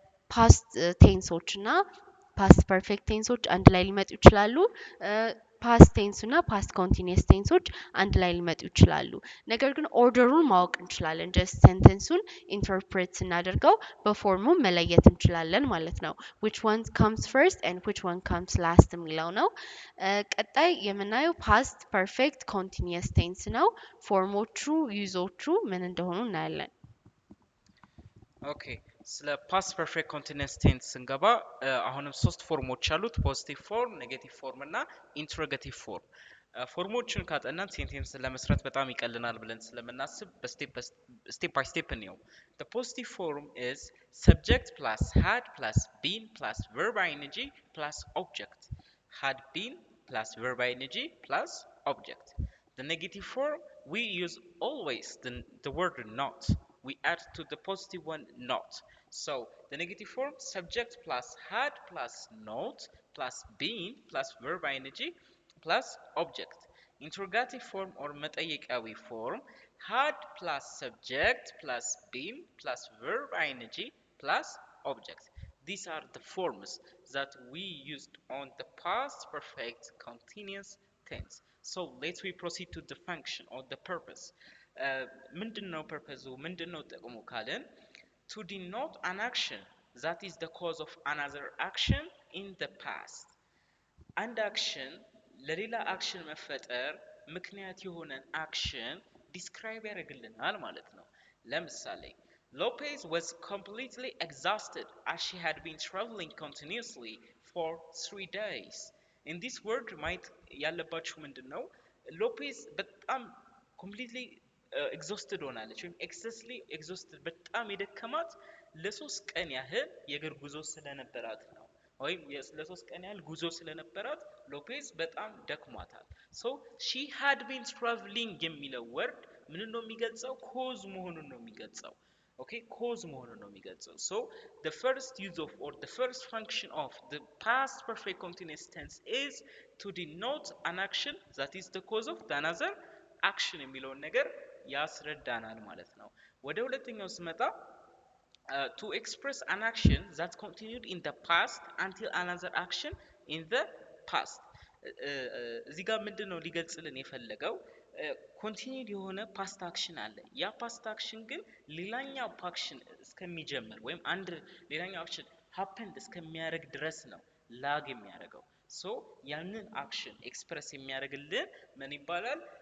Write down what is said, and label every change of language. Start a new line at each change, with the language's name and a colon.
Amharic: past tenseዎች እና past perfect tenseዎች አንድ ላይ ሊመጡ ይችላሉ ፓስት ቴንስ እና ፓስት ኮንቲኒየስ ቴንሶች አንድ ላይ ሊመጡ ይችላሉ ነገር ግን ኦርደሩን ማወቅ እንችላለን ጀስት ሴንተንሱን ኢንተርፕሬት ስናደርገው በፎርሙ መለየት እንችላለን ማለት ነው
English: which one comes first and which one comes last
Amharic: የሚለው ነው ቀጣይ የምናየው ፓስት ፐርፌክት ኮንቲኒየስ ቴንስ ነው ፎርሞቹ ዩዞቹ ምን እንደሆኑ እናያለን ኦኬ ስለ ፓስት ፐርፌክት ኮንቲኒየስ ቴንስ ስንገባ አሁንም ሶስት ፎርሞች አሉት ፖዚቲቭ ፎርም ኔጌቲቭ ፎርም እና ኢንትሮጌቲቭ ፎርም ፎርሞችን ካጠናን ሴንቴንስ ለመስራት በጣም ይቀልናል ብለን ስለምናስብ ስቴፕ ባይ ስቴፕ እንየው።
English: the positive form is subject plus had plus been plus verb ing plus object. had been plus verb ing plus object. The negative form, we use always the word not. We add to the positive one not. So the negative form, subject plus had plus not plus been plus verb ing plus object. Interrogative form or መጠየቃዊ form, had plus subject plus been plus verb ing plus object. These are the forms that we used on the past perfect continuous tense. So let's we proceed to the function or the purpose.
Amharic: ምንድነው ፐርፐዙ? ምንድነው ጥቅሙ ካለን
English: to denote an action that is the cause of another action in the past.
Amharic: አንድ አክሽን ለሌላ አክሽን መፈጠር ምክንያት የሆነን አክሽን ዲስክራይብ ያደርግልናል ማለት ነው። ለምሳሌ
English: Lopez was completely exhausted as she had been traveling continuously for 3 days. In this word
Amharic: ማየት ያለባችሁ ምንድን ነው? ሎፔዝ በጣም completely exhausted ሆናለች ወይም excessively exhausted በጣም የደከማት ለሶስት ቀን ያህል የእግር ጉዞ ስለነበራት ነው። ወይም ለሶስት ቀን ያህል ጉዞ ስለነበራት ሎፔዝ በጣም ደክሟታል። ሶ ሺ ሃድ ቢን ትራቭሊንግ የሚለው ወርድ ምን ነው የሚገልጸው? ኮዝ መሆኑን ነው የሚገልጸው። ኦኬ ኮዝ መሆኑን ነው የሚገልጸው። ሶ
English: the first use of or the first function of the past perfect continuous tense is to denote an action that is the cause of the another action
Amharic: የሚለውን ነገር ያስረዳናል ማለት ነው። ወደ ሁለተኛው ስመጣ
English: to express an action that continued in the past until another action in the past.
Amharic: እዚህ ጋር ምንድነው ሊገልጽልን የፈለገው? ኮንቲኒድ የሆነ ፓስት አክሽን አለ። ያ ፓስት አክሽን ግን ሌላኛው አክሽን እስከሚጀምር ወይም አንድ ሌላኛው አክሽን ሃፐንድ እስከሚያደርግ ድረስ ነው ላግ የሚያደርገው። ሶ ያንን አክሽን ኤክስፕረስ የሚያደርግልን ምን ይባላል?